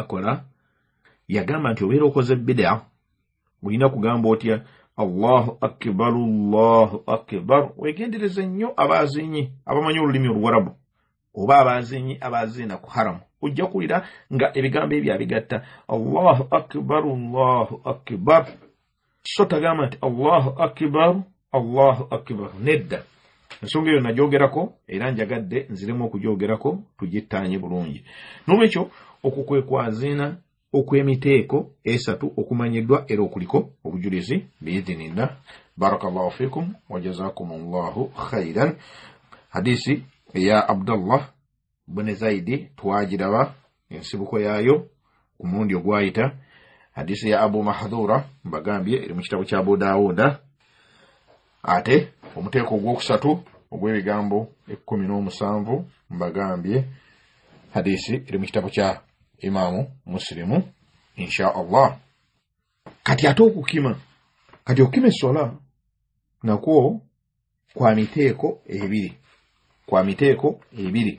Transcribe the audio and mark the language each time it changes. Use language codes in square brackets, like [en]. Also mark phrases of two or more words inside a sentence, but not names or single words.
[lg] bakola yagamba nti obeera okoze bid'a olina kugamba otya [ar] الله أكبر [lg] wegendereze nnyo abazinyi abamanyi olulimi oluwarabu oba abazinyi abazina ku haramu ojja kuwulira nga ebigambo ebyo abigatta [ar] الله أكبر [lg] so tagamba nti [ar] الله أكبر [lg] nedda. Ensonga eyo nagyogerako era njagadde nziremu okugyogerako tugittaanye bulungi. N'olwekyo okwo kwe kwazina okw'emiteeko esatu okumanyiddwa era okuliko obujulizi biidhinillah. [ar] بارك الله فيكم وجزاكم الله خيرا. [lg] Hadisi eya Abdullah bin Zaidi twagiraba ensibuko yaayo ku mulundi ogwayita. Hadisi ya Abu Mahdhura mbagambye eri mu kitabo kya Abu Dawuda. Ate omuteeko ogwokusatu ogw'ebigambo 17 mbagambye hadisi eri mu kitabo kya Imamu Muslimu [ar] إن شاء الله. [lg] Kati ate okukima kati okukima essola nakwo kwa miteeko ebiri.